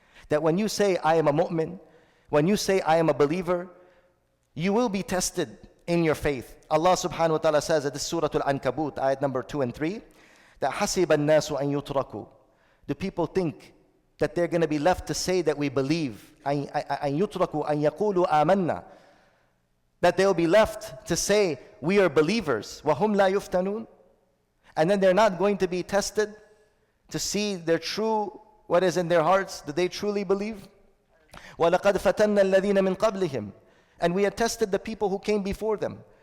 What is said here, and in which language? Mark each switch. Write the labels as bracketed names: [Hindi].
[English] That when you say, I am a mu'min, when you say, I am a believer, you will be tested in your faith. Allah subhanahu wa ta'ala says at this Surah Al-Ankabut, ayat number 2 and 3, that [Arabic] حَسِبَ النَّاسُ أَن يُتْرَكُوا. [English] Do people think that they're going to be left to say that we believe? [Arabic] أَن يُتْرَكُوا أَن يَقُولُوا آمَنَّا. [English] That they'll be left to say, we are believers. [Arabic] وَهُمْ لَا يُفْتَنُونَ. [English] And then they're not going to be tested to see their true, what is in their hearts. Do they truly believe? [Arabic] وَلَقَدْ فَتَنَّا الَّذِينَ مِنْ قَبْلِهِمْ. [English] And we had tested the people who came before them.